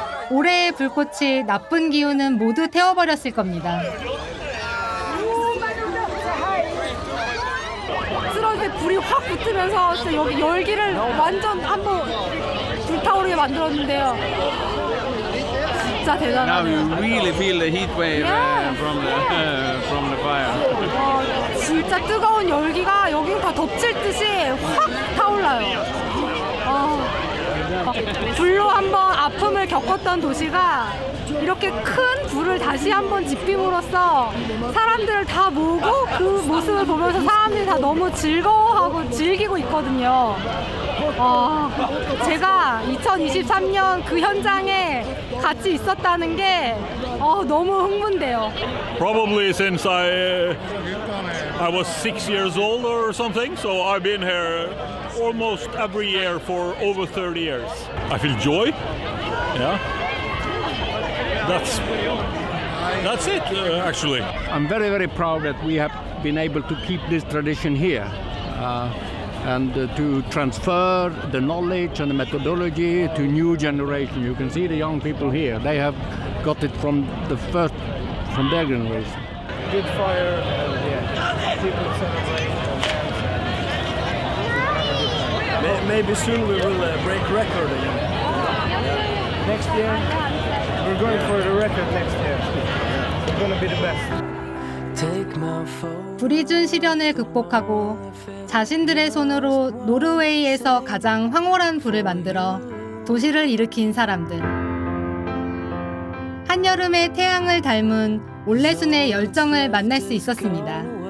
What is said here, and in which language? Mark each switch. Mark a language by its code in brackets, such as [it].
[ko] 올해의 불꽃이 나쁜 기운은 모두 태워버렸을 겁니다. 쓰러질 때 불이 확 붙으면서 진짜 여기 열기를 완전 한번 불타오르게 만들었는데요. 진짜 [en] Now [ko] 대단하네요. [en] you really feel the heat wave from the fire. [ko] 진짜 뜨거운 열기가 여기 다 덮칠 듯이 확 타올라요. 불로 한번 아픔을 겪었던 도시가 이렇게 큰 불을 다시 한번 지핌으로써 사람들을 다 모으고 그 모습을 보면서 사람들이 다 너무 즐거워하고 즐기고 있거든요. 제가 2023년 그 현장에 같이 있었다는 게 너무 흥분돼요. [en] Probably since I was 6 years old or something, so I've been here almost every year for over 30 years. I feel joy. Yeah. That's it, actually. I'm very, very proud that we have been able to keep this tradition here and to transfer the knowledge and the methodology to new generation. You can see the young people here. They have got it from their generation. Good fire, people celebrate. Maybe soon we will break record again. Next year, we're going for the record next year. It's gonna be the best. [ko] 불이 준 시련을 극복하고 자신들의 손으로 노르웨이에서 가장 황홀한 불을 만들어 도시를 일으킨 사람들. 한여름의 태양을 닮은 올레순의 열정을 만날 수 있었습니다.